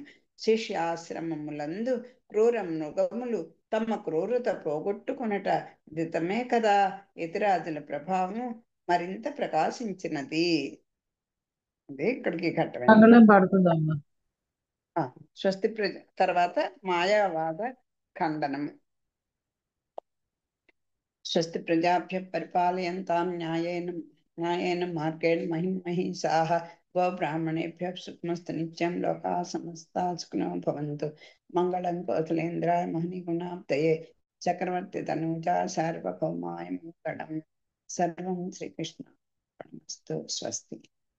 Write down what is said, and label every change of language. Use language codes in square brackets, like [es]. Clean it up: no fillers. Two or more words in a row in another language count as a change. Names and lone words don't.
[te] శిష్యాశ్రమములందు క్రూర మృగములు తమ క్రూరత పోగొట్టుకొనట దితమే కదా. ఇతరాదుల ప్రభావము మరింత ప్రకాశించినది. అదే ఇక్కడికి పడుతుందమ్మా. స్వస్తి తర్వాత మాయావాద ఖండనము. [sa] స్వస్తి ప్రజాభ్య పరిపాలయంతాం న్యాయేన మార్గేణ మహిమహీసాః గోబ్రాహ్మణేభ్యः సుఖమస్తు నిత్యం లోకాः సమస్తాः సుఖినో భవంతు. మంగళం కోసలేంద్రాయ మహనీగుణాబ్దయే చక్రవర్తి తనూజా సార్వభౌమాయ మంగళం. సర్వం శ్రీకృష్ణ. స్వస్తి.